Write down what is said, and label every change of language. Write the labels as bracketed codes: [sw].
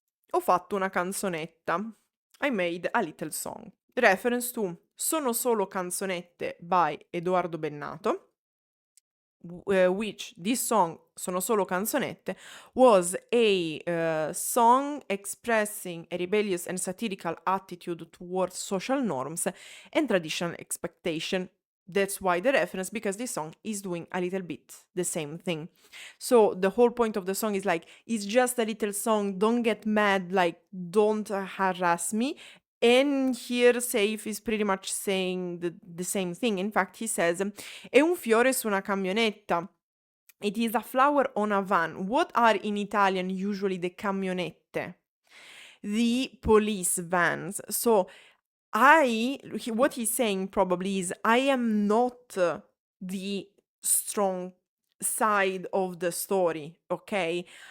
[it] Ho fatto una canzonetta. [en] I made a little song. Reference to Sono solo canzonette by Edoardo Bennato, which this song, Sono solo canzonette, was a song expressing a rebellious and satirical attitude towards social norms and traditional expectation. That's why the reference, because this song is doing a little bit the same thing. So the whole point of the song is like, it's just a little song, don't get mad, like, don't harass me. And here Sayf is pretty much saying the same thing. In fact, he says, [it] è un fiore su una camionetta. [en] It is a flower on a van. What are in Italian usually the camionette? The police vans. So what he's saying probably is, I am not the strong side of the story, okay?